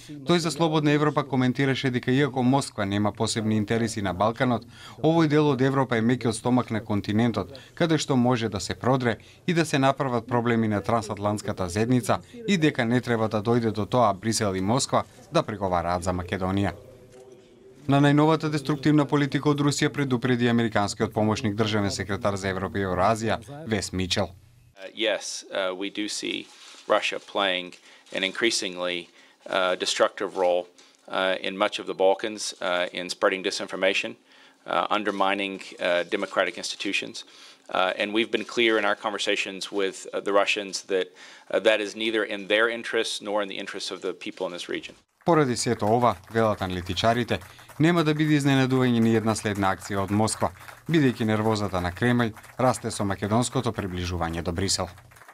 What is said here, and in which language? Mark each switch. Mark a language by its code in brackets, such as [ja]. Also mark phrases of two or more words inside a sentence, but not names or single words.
[mk] Тој за Слободна Европа коментираше дека иако Москва нема посебни интереси на Балканот, овој дел од Европа е мекиот стомак на континентот, каде што може да се продре и да се направат проблеми на трансатлантската зедница и дека не треба да дојде до тоа Брисел и Москва да преговараат за Македонија. На најновата деструктивна политика од Русија предупреди американскиот помошник државен секретар за Европа и Евразија Вес Мичел. [en] Yes, we do see Russia playing an increasingly destructive role in much of the Balkans in spreading disinformation, undermining democratic institutions. And we've been clear in our conversations with the Russians that that is neither in their interests nor in the interests of the people in this region. [mk] Поради сето ова, велат аналитичарите, нема да биде изненадување ни една следна акција од Москва, бидејќи нервозата на Кремљ расте со македонското приближување до Брисел.